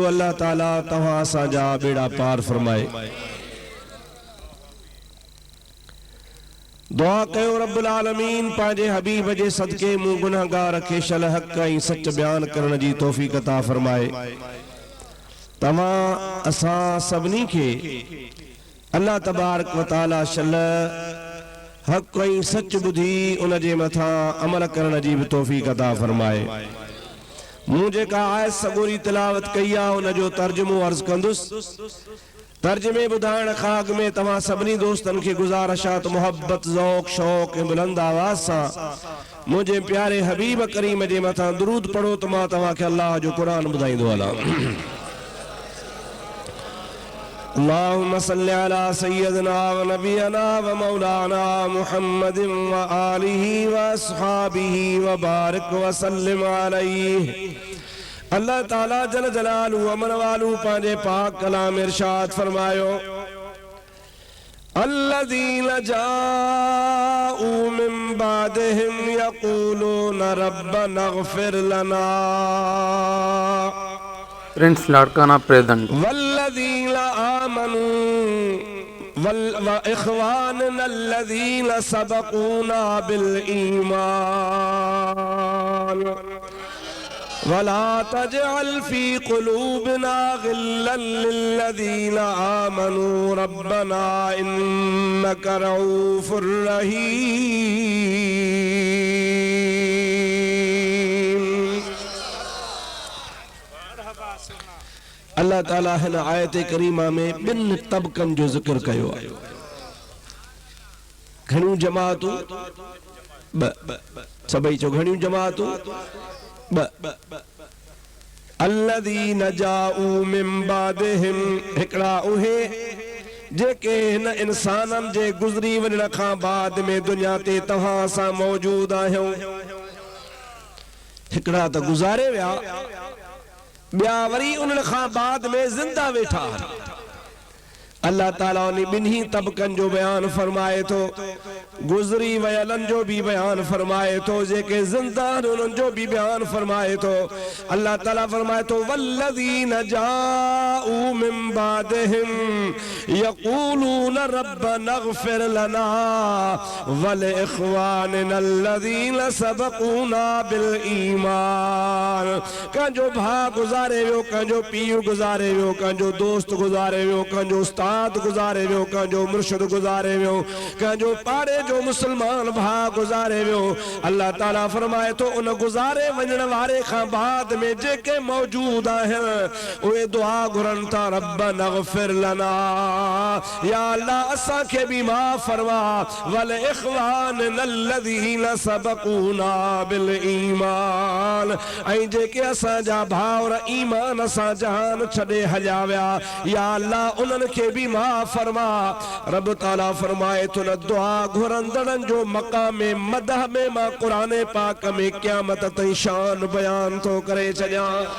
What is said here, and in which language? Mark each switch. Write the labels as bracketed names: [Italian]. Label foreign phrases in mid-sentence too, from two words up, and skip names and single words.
[Sindhi] अल्लाह ताला तव्हां असांजा बेड़ा पार फरमाए। दुआ कयो [Arabic] رب العالمين [Sindhi] पंहिंजे हबीब जे सदके मूं गुनहगार खे शल हक़ ऐं सच बयान करण जी तौफ़ीक़ अता फरमाए। तव्हां असां सभिनी खे [Arabic] الله تبارك وتعالى [Sindhi] शल हक़ ऐं सच ॿुधी उन जे मथां अमल करण जी बि तौफ़ीक़ अता फरमाए। मूं जेका आयत सगोरी तिलावत कई आहे उन जो तर्जुमो अर्ज़ कंदुसि। तर्जुमे ॿुधाइण खां अॻु में तव्हां सभिनी दोस्तनि खे गुज़ारिश आहे त मोहब्बत, ज़ौक़, शौक़ ऐं बुलंद आवाज़ सां मुंहिंजे प्यारे हबीब करीम जे मथां दुरूद पढ़ो त मां तव्हांखे अल्लाह जो क़ुरान ॿुधाईंदो हलां। [Arabic] اللهم صل على سيدنا ونبينا ومولانا محمد وآله وأصحابه وبارك وسلم عليه. [Sindhi] अल्लाह ताला [Arabic] جل جلاله [Sindhi] अमन वालू पंहिंजे पाक कलाम इरशाद फरमायो, [Arabic] الذين جاءوا من بعدهم يقولون ربنا اغفر لنا [English] Prince Larkana present [Arabic] والذين آمنوا وإخواننا الذين سبقونا بالإيمان ولا تجعل في قلوبنا غلا للذين آمنوا ربنا إنك رؤوف رحيم. [Sindhi] अल्लाह ताला हिन आयत करीमा में ॿिनि तबक़नि जो ज़िक्र कयो आहे। घणियूं जमातूं सभई चो घणियूं जमातूं [Arabic] الذين جاءوا من بعدهم, [Sindhi] हिकिड़ा उहे जेके हिन इंसाननि जे गुज़री वञण खां बाद में दुनिया ते तव्हां सां मौजूद आहियो। हिकिड़ा त गुज़ारे विया, ॿिया वरी उन्हनि खां बाद में ज़िंदा वेठा आहिनि। अल्लाह ताला उन ॿिन्ही तबक़नि जो बयान फरमाए थो, गुज़री वयलनि जो भी बयान फरमाए थो, जेके ज़िंदा आहिनि उन्हनि जो भी बयान फरमाए थो। अल्लाह ताला फरमाए थो, [Arabic] والذين جاءوا من بعدهم يقولون ربنا اغفر لنا ولإخواننا الذين سبقونا بالإيمان. [Sindhi] कंहिंजो भाउ गुज़ारे वियो, कंहिंजो पीउ गुज़ारे वियो, कंहिंजो दोस्त गुज़ारे वियो, कंहिंजो उस्ताद गुज़ारे वियो, कंहिंजो मुर्शिद गुज़ारे वियो, कंहिंजो पाड़े जो मुसलमान भाउ गुज़ारे वियो। अल्लाह ताला फरमाए थो, उन गुज़ारे वञण वारे खां बाद में जेके मौजूद आहिनि उहे दुआ घुरनि था, [Arabic] ربنا اغفر لنا, [Sindhi] या अल्लाह असांखे बि माफ़ फरमा, [Arabic] ولإخواننا الذين سبقونا بالإيمان, [Sindhi] ऐं जेके असांजा भाउर ईमान सां जहान छॾे हलिया विया, या अल्लाह उन्हनि खे भी माफ़ फरमा। रब ताला फरमाए थो, न दुआ घुरंदड़नि जो मक़ाम मदह में मां क़ुरान पाक में क़यामत ताईं शान बयान थो करे छॾियां।